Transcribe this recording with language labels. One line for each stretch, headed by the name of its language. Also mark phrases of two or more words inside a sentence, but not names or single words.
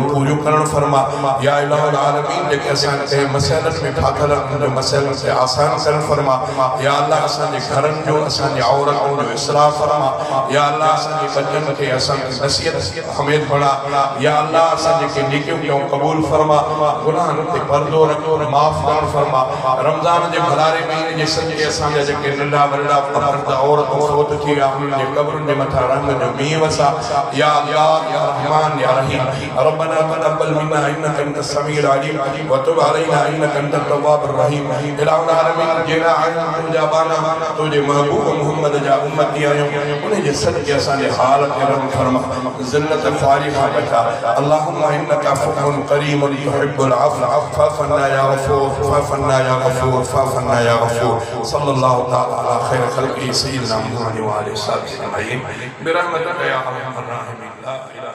Sindhi: पूरियूं करणु फरमा
Arabic: يا إله العالمين
Sindhi: जेके असांखे मसइलनि में फाथल उन्हनि जो मसइलनि खे आसान करणु फरमा
Arabic: يا الله
Sindhi: असांजे घरनि जो असांजी औरतुनि जो इस्लाह फरमा
Arabic: يا الله
Sindhi: असांजे बचनि खे असांखे नसीहत हमेद बणा या अल्लाह असां जेके नेकियूं कयूं क़बूल फरमा गुनाहनि ते पर्दो रखो माफ़ करणु फरमा रमज़ान जे भलारे महीने जे सदक़े असांजा जेके नंढा वॾा मर्द औरतूं फ़ौत थी विया उन्हनि जे क़ब्रुनि जे मथां रंग जो मींहुं वसा
Arabic: يا الله يا رحمن يا رحيم ربنا تقبل منا إنك أنت السميع العليم و تب علينا إنك أنت التواب الرحيم إله العالمين
Sindhi: जेड़ा आहिनि तुंहिंजा बाना तुंहिंजे महबूब मुहम्मद जा उम्मती आहियूं उन जे सदक़े असांजे हाल खे रम फरमा ज़िल्लत फ़ारिग़ बचा
Arabic: اللهم انك عفو كريم تحب العفو فاعف عنا يا غفور فاعف عنا يا غفور فاعف عنا يا غفور صلى الله تعالى على خير خلقه سيدنا محمد وعلى اله وصحبه اجمعين برحمتك يا ارحم الراحمين.